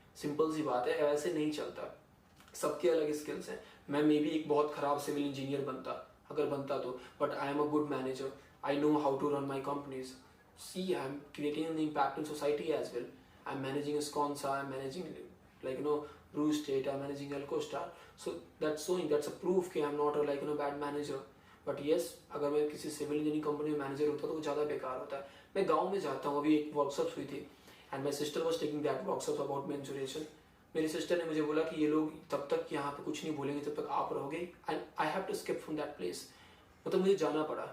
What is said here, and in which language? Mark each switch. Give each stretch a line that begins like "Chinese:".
Hindi: Simple सी बात है, ऐसे नहीं चलता. सबके अलग स्किल्स हैं. मैं मे बी एक बहुत खराब सिविल इंजीनियर बनता तो,
English: But I am a good manager. I know how to run my companies. See I am creating an impact in society as well. I am managing Sakonsa, I am managing Brew Estate, I'm managing Alcostar. So that's a proof कि I'm not a bad manager. But yes,
Hindi: अगर मैं किसी civil engineering company में manager होता तो वो ज़्यादा बेकार होता है. मैं गांव में जाता हूँ. अभी एक वर्कशॉप हुई थी,
English: And my sister was taking that workshop about menstruation.
Hindi: मेरी सिस्टर ने मुझे बोला कि ये लोग तब तक यहाँ पे कुछ नहीं बोलेंगे जब तक आप रहोगे,
English: And I have to skip from that place.
Hindi: मतलब मुझे जाना पड़ा.